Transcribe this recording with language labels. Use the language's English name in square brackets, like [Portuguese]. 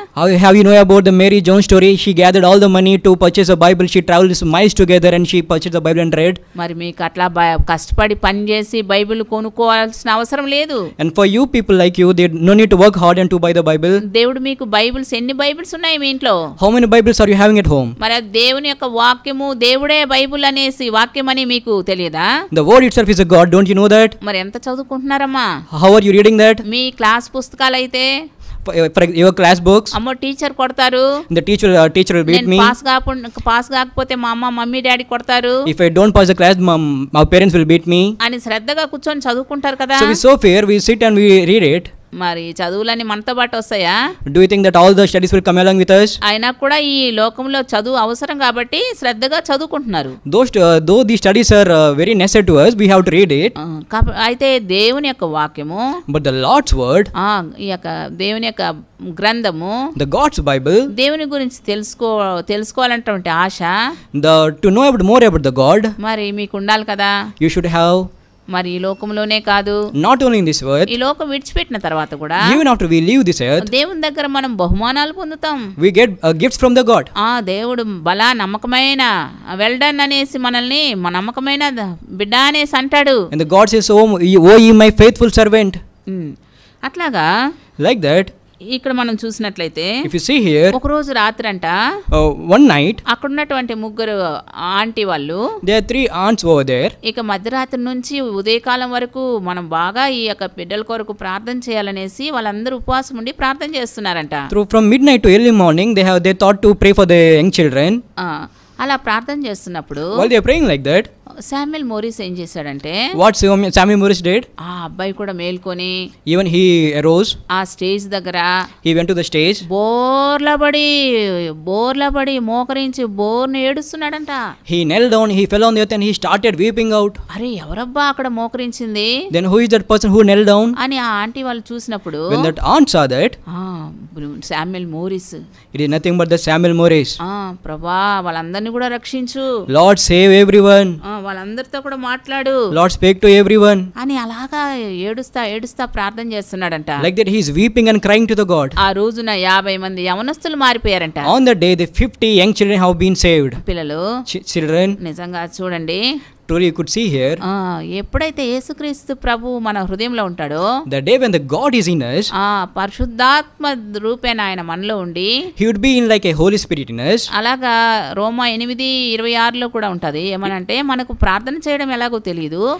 [English] How have you know about the Mary Jones story? She gathered all the money to purchase a Bible. She traveled miles together and she purchased the Bible and read. [Telugu] మరి మీకు అట్లా కష్టపడి పని చేసి Bible కొనుక్కోవాల్సిన అవసరం లేదు. [English] And for you people like you, they no need to work hard and to buy the Bible. [Telugu] దేవుడు మీకు బైబిల్స్, ఎన్ని బైబిల్స్ ఉన్నాయి మీ ఇంట్లో? [English] How many Bibles are you having at home? [Telugu] మరి దేవుని యొక్క వాక్యము, దేవుడే బైబిల్ అనేసి వాక్యం అని మీకు తెలియదా? [English] The word itself is a God. Don't you know that? [Telugu] మరి ఎంత చదువుకుంటున్నారమ్మా? [English] How are you reading that? [Telugu] మీ class పుస్తకాలు అయితే [English] For your class books, [Telugu] అమ్మో టీచర్ కొడతారు, [English] the teacher will beat me. [Telugu] Pass కాకపోతే మా మమ్మీ డాడీ కొడతారు. [English] If I don't pass the class, my parents will beat me. [Telugu] అని శ్రద్ధగా కూర్చొని చదువుకుంటారు కదా. [English] So it's so fair, we sit and we read it. [Telugu] మరి చదువులన్నీ మనతో పాటు వస్తాయా? [English] Do you think that all the studies will come along with us? [Telugu] అయినా కూడా ఈ లోకంలో చదువు అవసరం కాబట్టి శ్రద్ధగా చదువుకుంటున్నారు. [English] Though these studies are very necessary to us, we have to read it. [Telugu] అయితే దేవుని యొక్క వాక్యము, [English] But the Lord's word, [Telugu] ఈ యొక్క దేవుని యొక్క గ్రంథము, [English] the God's Bible, [Telugu] దేవుని గురించి తెలుసుకోవాలంటే ఆశ, [English] to know more about the God, [Telugu] మరి మీకు ఉండాలి కదా. [English] you should have. [Telugu] మరి ఈ లోకంలోనే కాదు, [English] Not only in this earth, [Telugu] ఈ లోకం విడిచిపెట్టిన తర్వాత కూడా [English] even after we leave this earth, [Telugu] దేవుని దగ్గర మనం బహుమానాలు పొందుతాం. [English] we get gifts from the God. [Telugu] దేవుడు బలా నమ్మకమైన వెల్డన్ అనేసి మనల్ని నమ్మకమైన బిడ్డ అనేసి అంటాడు. [English] And the God says, oh ye my faithful servant. [Telugu] అట్లాగా [English] Like that, [Telugu] ఇక్కడ మనం చూసినట్లయితే, [English] if you see here, [Telugu] ఒక రోజు రాత్రంట [English] one night, [Telugu] అక్కడ ఉన్నటువంటి ముగ్గురు ఆంటీ వాళ్ళు, [English] there are 3 aunts over there. [Telugu] ఇక మధ్యరాత్రి నుంచి ఉదయకాలం వరకు మనం బాగా ఈ యొక్క బిడ్డల కొరకు ప్రార్థన చేయాలనేసి వాళ్ళందరూ ఉపవాసం ఉండి ప్రార్థన చేస్తున్నారంట. [English] From midnight to early morning, they thought to pray for the young children. [Telugu] అలా ప్రార్థన చేస్తున్నప్పుడు [English] While they are praying like that, [Telugu] Samuel Morris ఏం చేశాడంటే, [English] what Samuel Morris did, [Telugu] ఆ అబ్బాయి కూడా మేల్కొని [English] even he arose, [Telugu] ఆ స్టేజ్ దగ్గర [English] he went to the stage, [Telugu] బోర్లబడి మోకరించి బోర్ని ఏడుస్తున్నాడంట. [English] he knelt down, he fell on the earth and he started weeping out. [Telugu] అరే ఎవరబ్బా అక్కడ మోకరించింది [English] Then who is that person who knelt down? [Telugu] అని ఆ ఆంటీ వాళ్ళు చూసినప్పుడు, [English] When that aunt saw that, [Telugu] Samuel Morris, [English] it is nothing but the Samuel Morris. [Telugu] ప్రభా వాళ్ళందరినీ కూడా రక్షించు, [English] Lord save everyone, [Telugu] వాళ్ళందరితో కూడా మాట్లాడు, [English] Lord speak to everyone. [Telugu] అని అలాగా ఏడుస్తా ప్రార్థన చేస్తున్నాడంట. [English] Like that he is weeping and crying to the God. [Telugu] ఆ రోజున 50 మంది యవనస్తులు మారిపోయారంట. [English] On that day the 50 young children have been saved. [Telugu] పిల్లలు, [English] Children, [Telugu] నిజంగా చూడండి, [English] truly you could see here, [Telugu] ఎప్పుడైతే యేసుక్రీస్తు ప్రభు మన హృదయంలో ఉంటాడో, [English] the day when the God is in us, [Telugu] పరిశుద్ధాత్మ రూపేణ ఆయన మనలో ఉండి, [English] he would be in like a Holy Spirit in us. [Telugu] అలాగా రోమా 8:26 కూడా ఉంటది. ఏమనంటే మనకు ప్రార్థన చేయడం ఎలాగో తెలియదు.